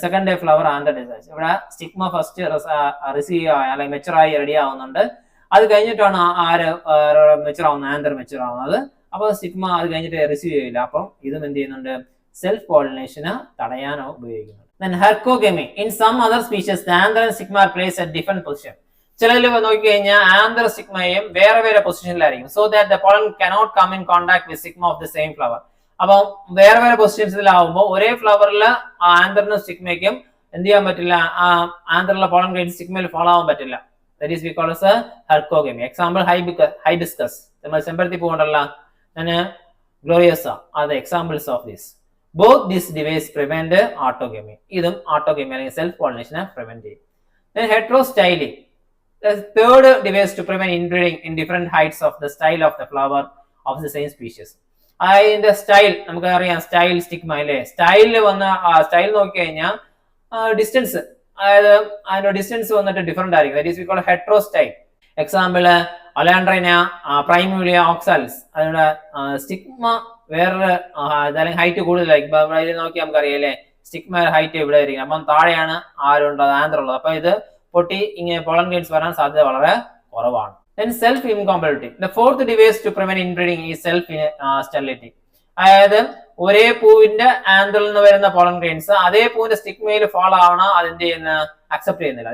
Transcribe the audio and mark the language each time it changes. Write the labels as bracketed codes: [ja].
[en] Second day flower anther dehisces. [ml] ഇവിടെ stigma first receive ആയി അല്ലെങ്കിൽ മെച്ചർ ആയി റെഡി ആവുന്നുണ്ട്. അത് കഴിഞ്ഞിട്ടാണ് മെച്ചർ ആവുന്നത്, ആന്തർ മെച്ചർ ആവുന്നത്. അപ്പൊ സ്റ്റിഗ്മ അത് കഴിഞ്ഞിട്ട് റിസീവ് ചെയ്യില്ല. അപ്പം ഇതും എന്ത് ചെയ്യുന്നുണ്ട്? സെൽഫ് പോളിനേഷന് തടയാനോ ഉപയോഗിക്കുന്നുണ്ട്. [en] Then hercogamy. In some other species, the anther and stigma are placed at different position. [ml] ചിലതിൽ നോക്കി കഴിഞ്ഞാൽ ആന്തർ സ്റ്റിഗ്മയും വേറെ പൊസിഷനിലായിരിക്കും. [en] So that the pollen cannot come in contact with stigma of the same flower. [ml] അപ്പം വേറെ പൊസിഷൻസിലാവുമ്പോൾ ഒരേ ഫ്ലവറിൽ ആന്തറിനും സ്റ്റിഗ്മയ്ക്കും എന്ത് ചെയ്യാൻ പറ്റില്ല? ആന്തറിലെ പോളൻ ഗ്രെയിൻ സ്റ്റിഗ്മയിൽ ഫോളോ ആവാൻ പറ്റില്ല. [en] That is we call as hercogamy. [ml] Example hibiscus, നമ്മൾ ചെമ്പരത്തി പൂവുണ്ടല്ലോ, ഗ്ലോറിയസ, അത് examples of this. [en] Both these devices prevent autogamy. [ml] ഇതും autogamy അല്ലെങ്കിൽ സെൽഫ് പോളിനേഷനെ പ്രിവെന്റ് ചെയ്യും. [en] Then heterostyling. The third device to prevent inbreeding in different heights of the style of the flower of the same species. [ml] അതിന്റെ style നമുക്കറിയാം, style stigma അല്ലേ. സ്റ്റൈലിൽ style നോക്കി കഴിഞ്ഞാൽ distance, അതായത് അതിന്റെ ഡിസ്റ്റൻസ് വന്നിട്ട് ഡിഫറെന്റ് ആയിരിക്കും. [en] That is we call heterostyle. Example ഒലാൻഡ്രൈന primula oxalis, [ml] അതിന്റെ സ്റ്റിഗ്മ വേറൊരു അല്ലെങ്കിൽ ഹൈറ്റ് കൂടുതലായിരിക്കും. ഇവിടെ നോക്കി നമുക്കറിയാം അല്ലേ, സ്റ്റിഗ്മ ഹൈറ്റ് ഇവിടെ ആയിരിക്കും. അപ്പം താഴെയാണ് ആരുള്ളത്, ആന്തർ ഉള്ളത്. അപ്പൊ ഇത് പൊട്ടി ഇങ്ങനെ പോളൻ ഗ്രെയിൻസ് വരാൻ സാധ്യത വളരെ കുറവാണ്. [en] Then self incompatibility. The fourth device to prevent inbreeding is self sterility. [ml] അതായത് ഒരേ പൂവിന്റെ ആന്തറിൽ നിന്ന് വരുന്ന പോളൻ ഗ്രെയിൻസ് അതേ പൂവിന്റെ സ്റ്റിഗ്മയിൽ ഫോളോ ആവണം, അതെന്ത് ചെയ്യുന്ന അക്സെപ്റ്റ് ചെയ്യുന്നില്ല.